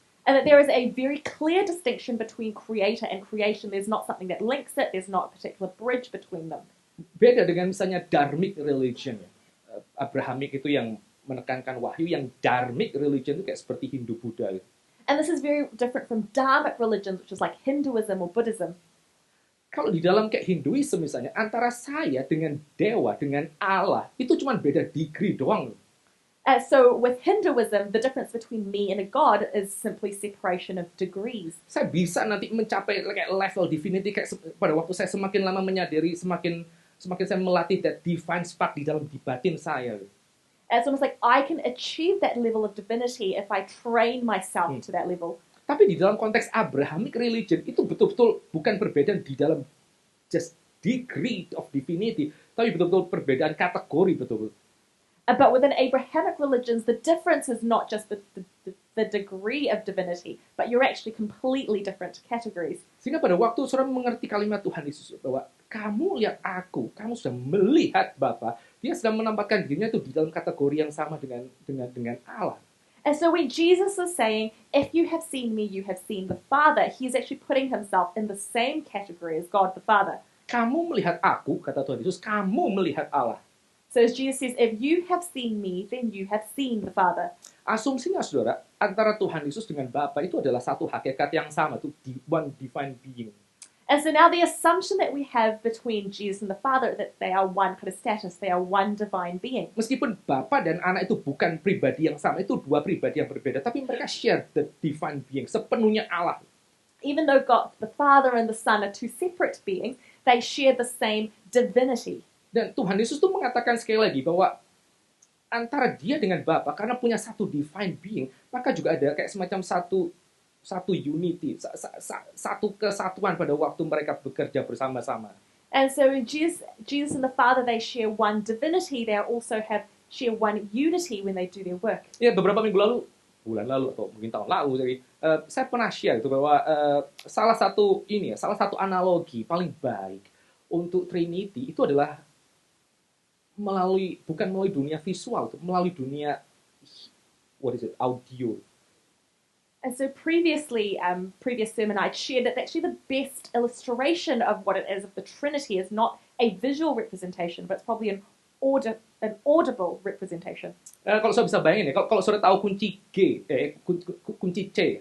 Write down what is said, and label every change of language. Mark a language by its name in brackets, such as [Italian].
[English] And that there is a very clear distinction between creator and creation. There's not something that links it. There's not a particular bridge between them. [Indonesian] Beda dengan misalnya dharmic religion. Abrahamic itu yang menekankan wahyu, yang dharmic religion itu kayak seperti Hindu, Buddha. [English] And this is very different from Dharmic religions, which is like Hinduism or Buddhism. [Indonesian] Kalau di dalam kayak Hinduism misalnya, antara saya dengan dewa, dengan Allah, itu cuma beda degree doang. [English] So with Hinduism, the difference between me and a god is simply separation of degrees. [Indonesian] Saya bisa nanti mencapai kayak [English] level divinity [Indonesian] kayak pada waktu saya semakin lama menyadari, semakin saya melatih [English] that divine spark [Indonesian] di dalam di batin saya. [English] It's almost like I can achieve that level of divinity if I train myself to that level. [Indonesian] Tapi di dalam konteks Abrahamic religion itu betul-betul bukan perbedaan di dalam [English] just degree of divinity, [Indonesian] tapi betul-betul perbedaan kategori betul-betul. [English] But within Abrahamic religions, the difference is not just the degree of divinity, but you're actually completely different categories. [Indonesian] Sehingga pada waktu saudara mengerti kalimat Tuhan Yesus bahwa kamu lihat aku, kamu sudah melihat Bapa, dia sedang menempatkan dirinya itu di dalam kategori yang sama dengan Allah. [English] And so when Jesus is saying, if you have seen me, you have seen the Father, he's actually putting himself in the same category as God the Father. [Indonesian] Kamu melihat aku, kata Tuhan Yesus, kamu melihat Allah. [English] So as Jesus says, if you have seen me, then you have seen the Father. [Indonesian] Asumsinya saudara, antara Tuhan Yesus dengan Bapa itu adalah satu hakikat yang sama, itu [English] one divine being. And so now the assumption that we have between Jesus and the Father, that they are one kind of status, they are one divine being. [Indonesian] Meskipun Bapa dan Anak itu bukan pribadi yang sama, itu dua pribadi yang berbeda, tapi mereka [English] share the divine being, [Indonesian] sepenuhnya Allah. [English] Even though God, the Father and the Son are two separate beings, they share the same divinity. [Indonesian] Dan Tuhan Yesus tuh mengatakan sekali lagi bahwa antara dia dengan Bapa, karena punya satu [English] divine being, [Indonesian] maka juga ada kayak semacam satu unity, satu kesatuan pada waktu mereka bekerja bersama-sama. [English] And so Jesus and the Father, they share one divinity. They also share one unity when they do their work. [Indonesian] Ya, beberapa minggu lalu, bulan lalu atau mungkin tahun lalu, jadi saya pernah share itu bahwa salah satu analogi paling baik untuk Trinity itu adalah bukan melalui dunia visual, melalui dunia audio. [English] And so previous sermon I'd shared that actually the best illustration of what it is of the Trinity is not a visual representation, but it's probably an audible representation. [Indonesian] Kalau saya bisa bayangin ya, kalau saudara tahu kunci G, kunci C.